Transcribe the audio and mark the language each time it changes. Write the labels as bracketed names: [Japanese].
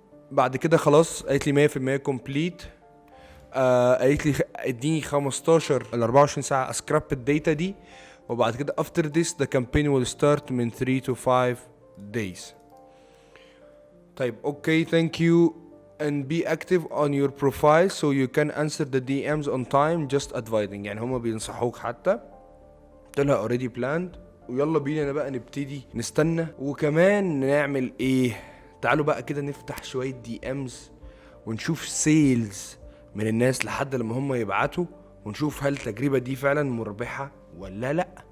[Arabic] بعد كده خلاص قالت لي 100% كومبليت. قالت لي اديني 15 ل 24 ساعه اسكراب الداتا دي، وبعد كده [English] after this the campaign will start [Arabic] من 3 to 5 days. [English] طيب okay thank you and be active on your profile so you can answer the DMs on time just advising. [Arabic] يعني هما بينصحوك حتى. قلت لها [English] already planned، [Arabic] ويلا بينا بقى نبتدي نستنى. وكمان نعمل ايه؟ تعالوا بقى كده نفتح شوية DMs ونشوف سيلز من الناس لحد لما هما يبعتوا، ونشوف هل التجربة دي فعلا مربحة ولا لا.